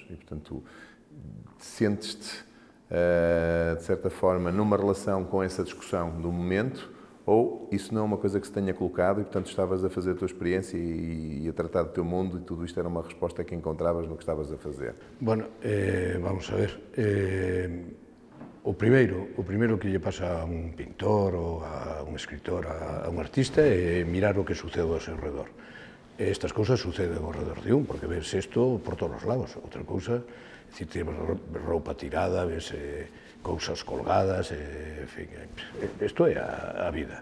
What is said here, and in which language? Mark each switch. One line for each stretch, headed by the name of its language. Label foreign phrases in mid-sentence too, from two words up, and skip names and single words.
Portuguese: E, portanto, sentes-te, de certa forma, numa relação com essa discussão do momento, ou isso não é uma coisa que se tenha colocado e, portanto, estavas a fazer a tua experiência e a tratar do teu mundo e tudo isto era uma resposta que encontravas no que estavas a fazer?
Galician: Bueno, vamos a ver. O primeiro que lle pasa a un pintor ou a un escritor, a un artista, é mirar o que sucede ao seu redor. Estas cousas suceden ao redor de un, porque ves isto por todos os lados. Outra cousa, é dicir, tens roupa tirada, ves cousas colgadas, en fin, isto é a vida.